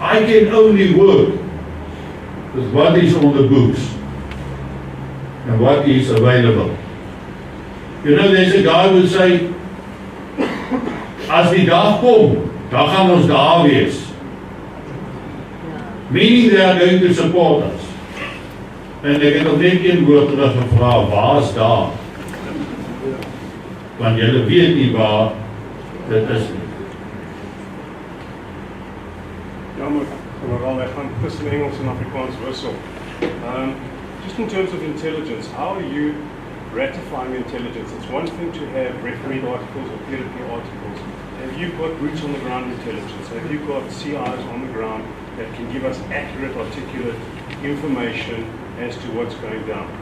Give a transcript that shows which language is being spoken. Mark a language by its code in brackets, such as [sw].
[en] I can only work with what is on the books and what is available. You know, there's a guy who would say, [af] as die dag kom, dan gaan ons daar wees. [en] Meaning they are going to support us. [af] En ek het op net een woord terug gevra, waar is daar? Want julle weet nie waar dit is nie. Jammer, overal, ek gaan tussen Engels en Afrikaans wissel. [en] Just in terms of intelligence, how are you ratifying intelligence? It's one thing to have refereed articles or peer-to-peer articles. Have you got boots on the ground intelligence? Have you got CIs on the ground that can give us accurate, articulate information as to what's going down?